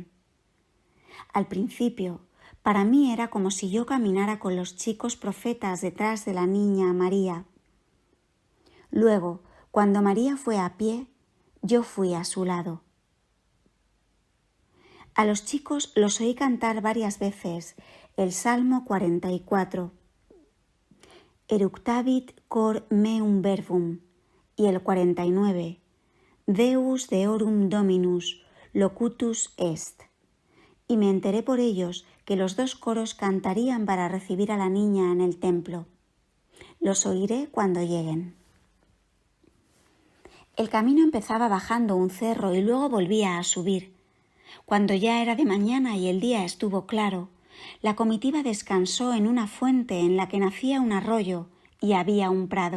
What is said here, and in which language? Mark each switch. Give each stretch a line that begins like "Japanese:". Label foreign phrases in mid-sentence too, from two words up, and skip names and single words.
Spanish: Al principio, para mí era como si yo caminara con los chicos profetas detrás de la niña María. Luego, cuando María fue a pie, yo fui a su lado. A los chicos los oí cantar varias veces el Salmo 44,
Latin: Eructavit cor meum verbum,
Spanish: y el 49,
Latin: Deus deorum Dominus locutus est.
Spanish: Y me enteré por ellos que los 2 coros cantarían para recibir a la niña en el templo. Los oiré cuando lleguen. El camino empezaba bajando un cerro y luego volvía a subir. Cuando ya era de mañana y el día estuvo claro, la comitiva descansó en una fuente en la que nacía un arroyo y había un prado.